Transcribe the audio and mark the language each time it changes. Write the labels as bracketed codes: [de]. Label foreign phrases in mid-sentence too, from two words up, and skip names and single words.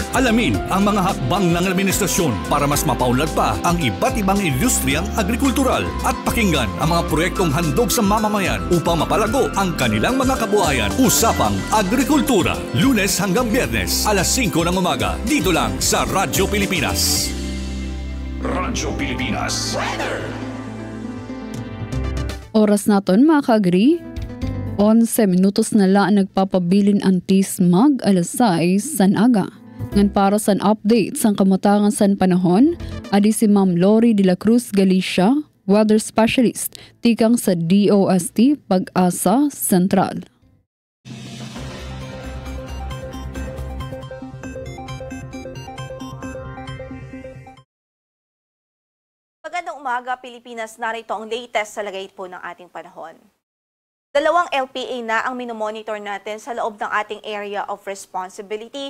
[tl] Alamin ang mga hakbang ng administrasyon para mas mapaunlad pa ang iba't ibang industriyang agrikultural at pakinggan ang mga proyektong handog sa mamamayan upang mapalago ang kanilang mga kabuhayan. Usapang Agrikultura, Lunes hanggang Biyernes, alas 5 ng umaga, dito lang sa Radyo Pilipinas. Radyo Pilipinas Weather. [war] Oras naton mga ka-agri, 11 minutos na lang nagpapabilin ang tismag alas 6 san aga. Ngan para sa update sa kamutangan sa panahon, adi si Ma'am Lori de la Cruz Galicia, [en] weather specialist, [war] tikang sa DOST Pag-asa Sentral. [tl] Magandang umaga, Pilipinas. Narito ang latest sa lagay po ng ating panahon. 2 LPA na ang minomonitor natin sa loob ng ating [en] area of responsibility.